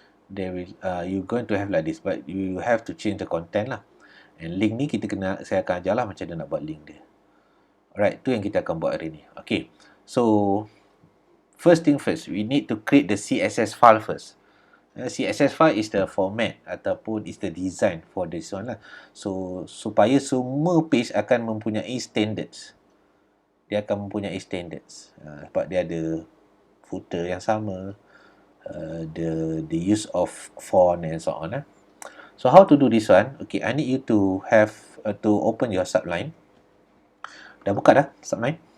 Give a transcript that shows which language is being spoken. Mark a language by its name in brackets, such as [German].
[English] Then you're going to have like this, but you have to change the content lah. [Malay] And link ni saya akan ajar lah macam mana nak buat link dia. Alright, tu yang kita akan buat hari ni. [English] Okay, so first thing first, we need to create the CSS file first. CSS file is the format ataupun is the design for this one lah. [Malay] So supaya semua page akan mempunyai standards. Dia akan mempunyai standards. Sebab dia ada footer yang sama, [English] the use of font and so on. So how to do this one? Okay, I need you to have to open your subline. [Malay] Dah buka dah subline?